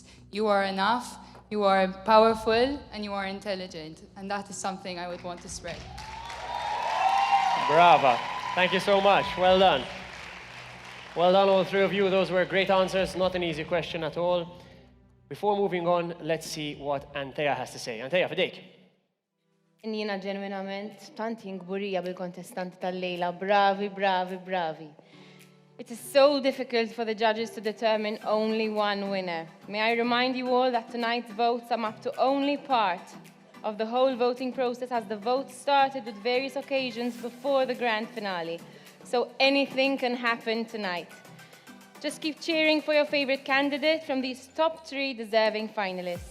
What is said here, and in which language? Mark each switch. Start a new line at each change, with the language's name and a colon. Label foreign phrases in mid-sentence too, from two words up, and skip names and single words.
English: You are enough, you are powerful, and you are intelligent, and that is something I would want to spread. Bravo. Thank you so much. Well done. Well done, all three of you. Those were great answers. Not an easy question at all. Before moving on, let's see what Antea has to say.
Maltese: Antea, fidejk. Jiena ġenwinament tant ingburija bil-kontestanti tal-lejla. Bravi, bravi, bravi.
English: It is so difficult for the judges to determine only one winner. May I remind you all that tonight's votes sum up to only part of the whole voting process, as the votes started with various occasions before the grand finale. So anything can happen tonight. Just keep cheering for your favorite candidate from these top 3 deserving finalists.